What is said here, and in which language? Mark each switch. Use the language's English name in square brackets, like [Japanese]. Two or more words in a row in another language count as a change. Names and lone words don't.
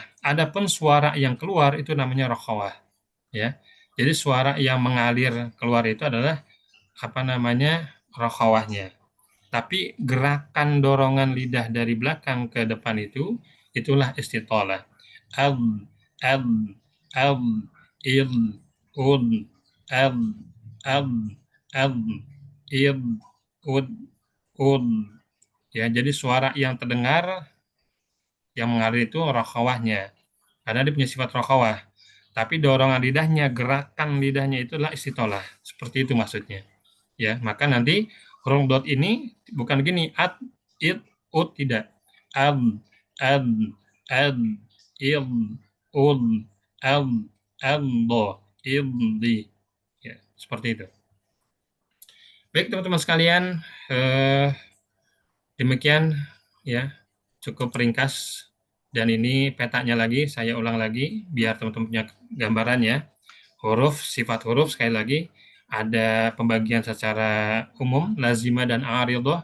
[Indonesian] Adapun suara yang keluar itu namanya rokhawah, ya. Jadi suara yang mengalir keluar itu adalah rokhawahnya. Tapi gerakan dorongan lidah dari belakang ke depan itu itulah istitolah. Ab, ab, ab, id, ud, ab, ab, ab, id, ud. Ya, jadi suara yang terdengar yang mengalir itu rokhawahnya, karena dia punya sifat rokhawah. Tapi dorongan lidahnya, gerakan lidahnya itulah istitolah. Seperti itu maksudnya. Ya, maka nanti huruf dot ini bukan gini, ad, id, ud, tidak. Ad, ad, ad, id, ud, ad, do, iddi. Ya, seperti itu. Baik teman-teman sekalian, demikian ya, cukup ringkas. Dan ini petanya lagi, saya ulang lagi, biar teman-teman punya gambaran ya. Huruf, sifat huruf, sekali lagi, ada pembagian secara umum, lazimah dan aridah.